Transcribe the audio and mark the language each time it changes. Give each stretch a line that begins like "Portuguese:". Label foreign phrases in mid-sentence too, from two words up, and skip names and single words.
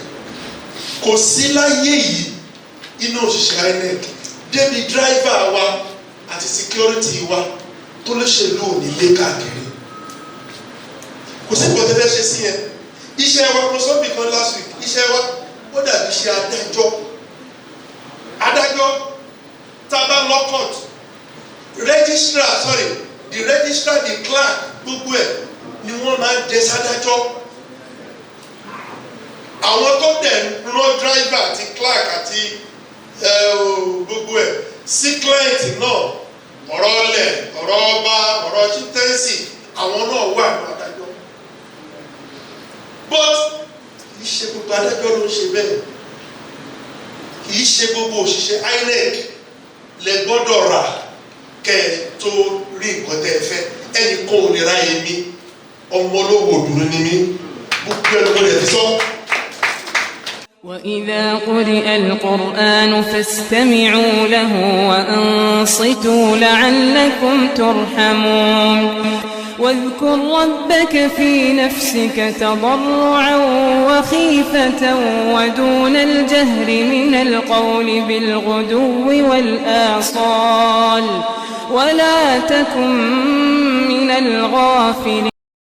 Yoruba: Kò sí láyé yìí inú òṣìṣẹ́ Inec débi driver wa àti security wa tó lè ṣe lò nílé káàkiri. Kò sí nǹkan tó fẹ́ ṣe sí yẹn. Iṣẹ́ wa kò sọ́bì kan
English: last week
Yoruba: iṣẹ́ wa ó dàbí iṣẹ́ adájọ́. Adájọ́ tá a bá lọ
English: court the registrar the clerk
Yoruba: gbogbo ẹ̀ ni wọ́n máa ń jẹ sádájọ́. Àwọn tó dẹ̀ ń rán driver àti clerk àti gbogbo ẹ̀ sí client náà ọ̀rọ̀ ọlẹ̀ ọ̀rọ̀ ọba ọ̀rọ̀ chieftaincy àwọn náà wà ní adájọ́. But kì í ṣe gbogbo adájọ́ ló ń ṣe bẹ́ẹ̀. Kì í ṣe gbogbo òṣìṣẹ́ Inec lẹ gbọ́dọ̀ rà kẹ́ ẹ tó rí nǹkan tẹ́ ẹ fẹ́. Ẹnì kan ò lè ra èmi ọmọ olówó òdùnú ni mí gbogbo ẹni mo lè fi sọ.
Arabic: وإذا قرئ القرآن فاستمعوا له وأنصتوا لعلكم ترحمون واذكر ربك في نفسك تضرعا وخيفة ودون الجهر من القول بالغدو والآصال ولا تكن من الغافلين.